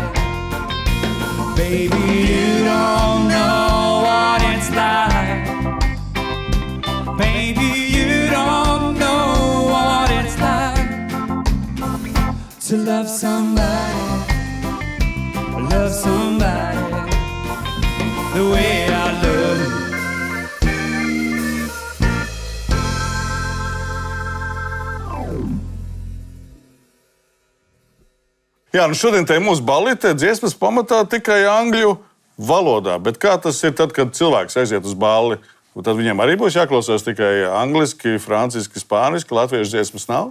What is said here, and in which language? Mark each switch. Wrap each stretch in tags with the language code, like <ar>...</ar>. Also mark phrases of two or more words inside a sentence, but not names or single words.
<en>Baby, you don't know what it's like. Baby, you don't know what it's like to love somebody, love somebody the way I love you.</en> <lv>Jā, nu šodien te mūsu ballīte dziesmas pamatā tikai angļu valodā. Bet kā tas ir tad, kad cilvēks aiziet uz balli? Tad viņiem arī būs jāklausās tikai angliski, franciski, spāniski, latviešu dziesmas nav?</lv>